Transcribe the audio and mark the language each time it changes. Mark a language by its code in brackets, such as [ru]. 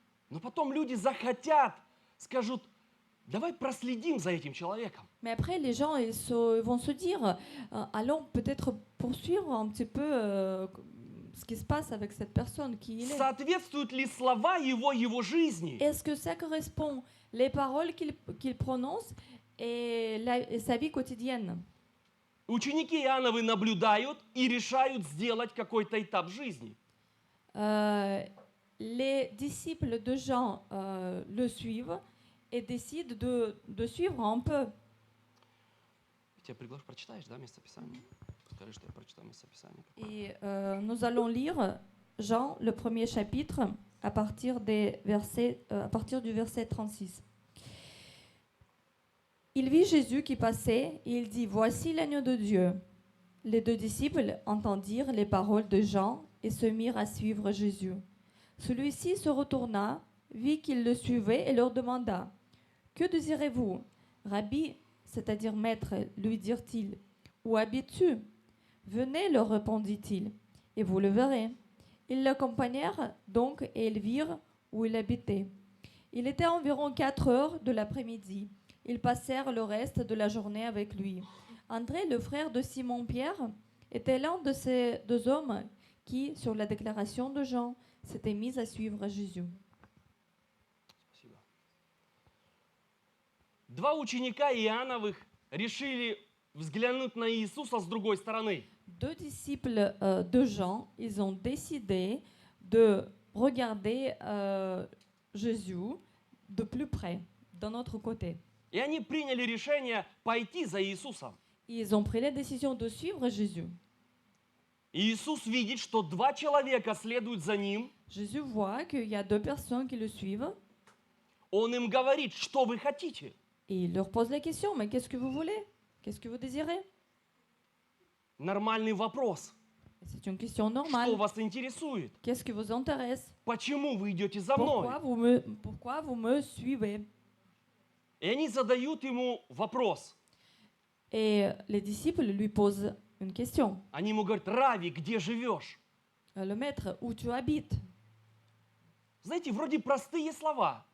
[ru] Но потом люди захотят, скажут, давай проследим за этим человеком. [fr] Mais après, les gens vont se dire, allons peut-être poursuivre un petit peu ce qui se passe avec cette personne, qui il est. [ru] Соответствуют ли слова его жизни? [fr] Est-ce que ça correspond les paroles qu'il prononce et sa vie quotidienne? [ru] Ученики Иоанновы наблюдают и решают сделать какой-то этап жизни. [fr] Les disciples de Jean le suivent et décident de suivre un peu. [ru] Тебя приглашу, прочитаешь, да, местописание? Скажи, что я прочитаю местописание. [fr] Et nous allons lire Jean, le premier chapitre, à partir du verset 36. Il vit Jésus qui passait et il dit « Voici l'agneau de Dieu ». Les deux disciples entendirent les paroles de Jean et se mirent à suivre Jésus. Celui-ci se retourna, vit qu'ils le suivaient et leur demanda « Que désirez-vous » Rabbi, c'est-à-dire maître, lui dirent-ils. « Où habites-tu » Venez, leur répondit-il, et vous le verrez. Ils l'accompagnèrent donc et ils virent où il habitait. Il était environ 4 heures de l'après-midi. Ils passèrent le reste de la journée avec lui. André, le frère de Simon-Pierre, était l'un de ces deux hommes qui, sur la déclaration de Jean, s'étaient mis à suivre Jésus. [ru] Спасибо. Два ученика Иоанновых решили взглянуть на Иисуса с другой стороны. [fr] Deux disciples de Jean, ils ont décidé de regarder Jésus de plus près, d'un autre côté. [ru] И они приняли решение пойти за Иисусом. [fr] Ils ont pris la décision de suivre Jésus. [ru] И Иисус видит, что два человека следуют за ним. [fr] Jésus voit qu'il y a deux personnes qui le suivent [ru] Он им говорит, что вы хотите? [fr] et il leur pose la question, mais qu'est-ce que vous voulez? Qu'est-ce que vous désirez? [ru] Нормальный вопрос. [fr] C'est une question [ru] Что [fr] normale. [ru] вас интересует? [fr] Qu'est-ce qui vous intéresse? [ru] Почему вы идете за мной? [fr] Pourquoi vous me suivez? [ru] И они задают ему вопрос. [fr] Et les disciples lui posent une question. [ru] Они ему говорят, Рави, где живешь? [fr] Le maître, où tu habites? [ru] Знаете, вроде простые слова,